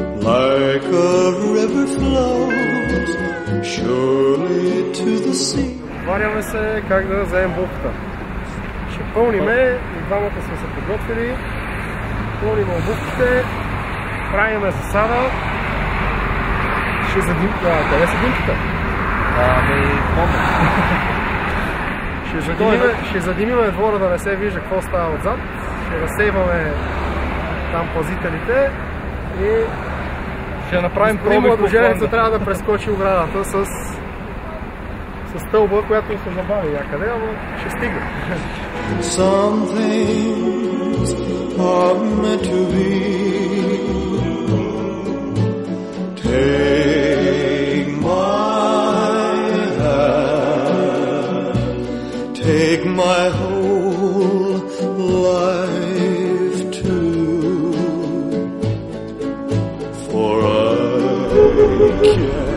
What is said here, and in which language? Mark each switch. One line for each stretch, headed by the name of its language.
English: Like a river flows surely to the sea.
Bulgarian: Варяме се как да вземем бухта. Ще пълниме, и двамата сме се подготвили. Пълним обувките, правиме засада. Ще задим... къде са димките? Ще задимиме двора да не се вижда какво става отзад. Ще разсейваме там пазителите и ще направим господин пробив. младоженецът трябва да прескочи оградата с стълба, която се забави някъде, ама ще стига.
English: Some things are meant to be. Take my hand, take my whole life too, for I can't